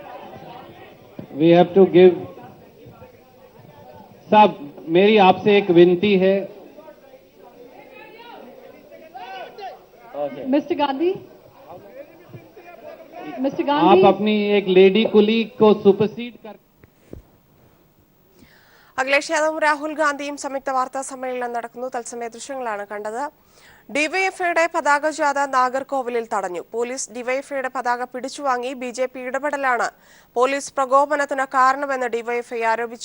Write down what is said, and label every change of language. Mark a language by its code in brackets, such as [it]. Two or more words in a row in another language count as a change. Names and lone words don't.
[en] We have to give. [hi] साहब, मेरी आपसे एक विनती है। मिस्टर गांधी, आप अपनी एक [en] lady colleague [hi] को सुपरसीड कर। [ml] അഖിലേഷ് യാദവും രാഹുൽ ഗാന്ധിയും സംയുക്ത വാർത്താ സമ്മേളനം നടക്കുന്നു. തത്സമയ ദൃശ്യങ്ങളാണ് കണ്ടത്. ഡിവൈഎഫ്ഐയുടെ പതാക ജാഥ നാഗർകോവിലിൽ തടഞ്ഞു. പോലീസ് ഡിവൈഎഫ്ഐയുടെ പതാക പിടിച്ചുവാങ്ങി. ബിജെപി ഇടപെടലാണ് പോലീസ് പ്രകോപനത്തിന് കാരണമെന്ന് ഡിവൈഎഫ്ഐ ആരോപിച്ചു.